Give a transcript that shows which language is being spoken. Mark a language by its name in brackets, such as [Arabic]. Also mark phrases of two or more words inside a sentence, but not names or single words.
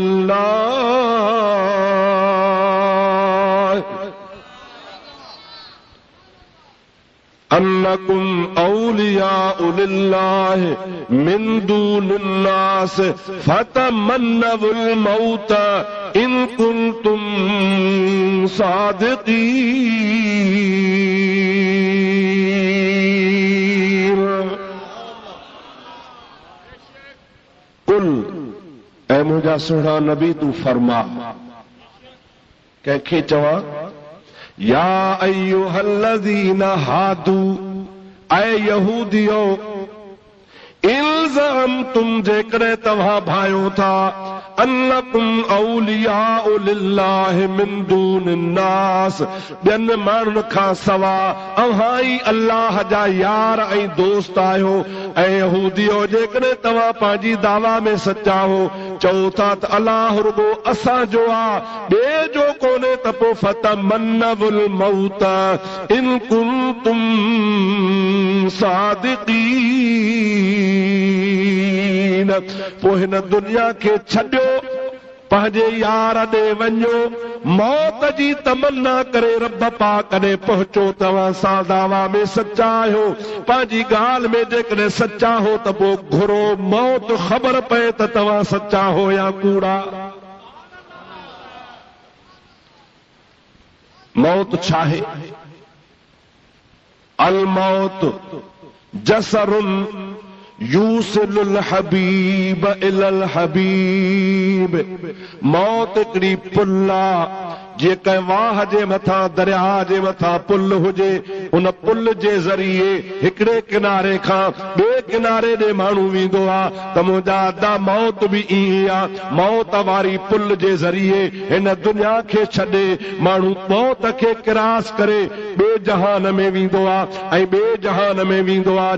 [Arabic] لله أنكم أولياء لله من دون الناس فتمنوا الموت إن كنتم صادقين. [Sindhi] कुल ऐ मुंहिंजा सुहिणा नबी तू फरमा कंहिंखे चवां [Arabic] يا أيها الذين هادوا [Sindhi] ऐ यहूदियो इल्ज़अमतुम जेकॾहिं तव्हां भायो था [Arabic] أنكم أولياء لله من دون الناس [Sindhi] ॿियनि माण्हुनि खां सवा अव्हां ई अल्लाह जा यार ऐं दोस्त आहियो। ऐं यहूदियो जेकॾहिं तव्हां पंहिंजी दावा में सचा हो चओ था त अल्लाह रुगो असांजो आहे ॿिए जो कोन्हे त पोइ [Arabic] فتمنوا الموت إن كنتم صادقين. [Sindhi] पोइ हिन दुनिया खे छॾियो पंहिंजे यार ॾे वञो मौत जी तमन्ना करे रब पाक ॾे पहुचो। तव्हां सां दावा में सचा आहियो पंहिंजी ॻाल्हि में जेकॾहिं सचा हो त पोइ घुरो मौत ख़बर पए त तव्हां सचा हो या कूड़ा। मौत छा आहे? [Arabic] الموت جسر يوصل الحبيب إلى الحبيب. [Sindhi] मौत हिकिड़ी पुल आहे जे कंहिं वाह जे मथां दरिया जे मथां पुल हुजे उन पुल जे ज़रिए हिकिड़े किनारे खां ॿिए किनारे ॾे माण्हू वेंदो आहे त मुंहिंजा अदा मौत बि ईअं आहे। मौत वारी पुल जे ज़रिए हिन दुनिया खे छॾे माण्हू मौत खे क्रॉस करे ॿिए जहान में वेंदो आहे ऐं ॿिए जहान में वेंदो आहे।